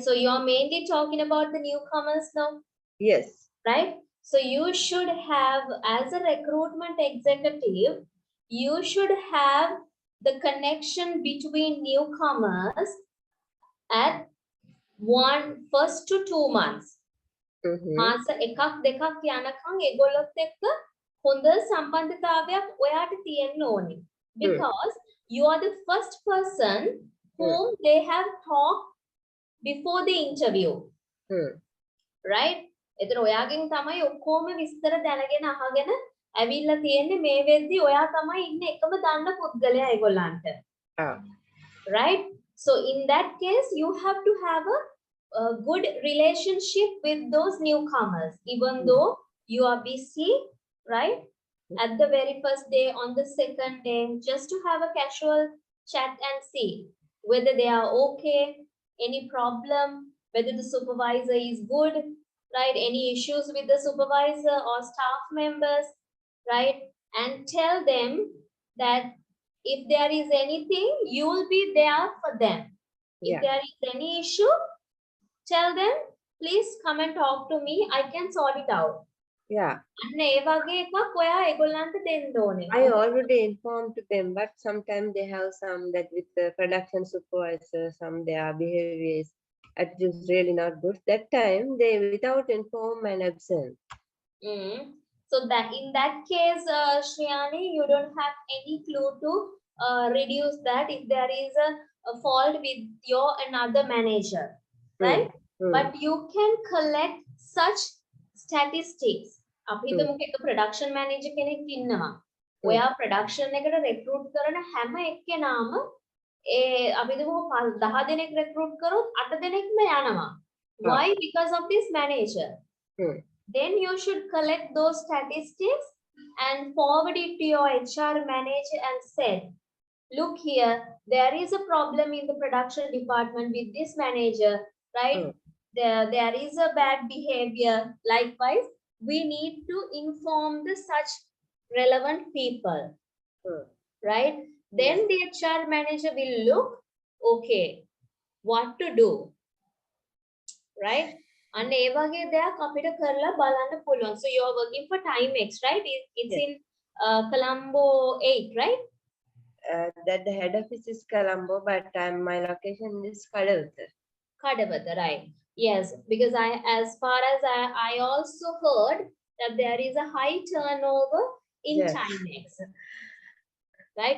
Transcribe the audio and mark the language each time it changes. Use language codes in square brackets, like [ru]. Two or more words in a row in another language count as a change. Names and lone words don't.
[en] So, you're mainly talking about the newcomers now, Yes. right? So, you should have, as a recruitment executive, you should have the connection between newcomers at first to 2 months. Mm-hmm. [si] මාස එකක් දෙකක් යනකම් ඒගොල්ලොත් එක්ක හොඳ සම්බන්ධතාවයක් ඔයාට තියෙන්න ඕනේ. [en] Because you are the first person whom they have talked before the interview. Right? [si] එතන ඔයාගෙන් තමයි ඔක්කොම විස්තර දැනගෙන අහගෙන ඇවිල්ලා තියෙන්නේ. මේ වෙද්දි ඔයා තමයි ඉන්නේ එකම දන්න පුද්ගලයා ඒගොල්ලන්ට. [en] Right? So in that case, you have to have a good relationship with those newcomers, even though you are busy, right? At the very first day, on the second day, just to have a casual chat and see whether they are okay, any problem, whether the supervisor is good, right? Any issues with the supervisor or staff members, right? And tell them that if there is anything, you will be there for them. If there is any issue, tell them, please come and talk to me. I can sort it out. Yeah. [si] අන්න ඒ වගේ එකක් ඔයා ඒගොල්ලන්ට දෙන්න ඕනේ. [en] I already informed them, but sometimes they have some that with the production supervisor, some their behaviors it is really not good. That time they without inform and absent. So that in that case, Shriyani, you don't have any clue to reduce that if there is a fault with your another manager, right? But you can collect such statistics. [si] අපි හිතමුකෝ එක [en] production manager [si] කෙනෙක් ඉන්නවා. ඔයා production එකට recruit කරන හැම එක්කෙනාම අපි හිතමුකෝ 10 දෙනෙක් recruit කරොත් 8 දෙනෙක්ම යනවා. [en] Why? Because of this manager. Then you should collect those statistics and forward it to your HR manager and said, look here, there is a problem in the production department with this manager, right? There is a bad behavior. Likewise, we need to inform the such relevant people, right? Then the HR manager will look, okay, what to do, right? [si] And ඒ වගේ දෙයක් අපිට කරලා බලන්න පුළුවන්. [en] So you are working for Timex, right? It's in Colombo 8, right? That the head office is Colombo, but my location is Kadavata. Kadavata, right? Yes, because as far as I also heard that there is a high turnover in Timex, right?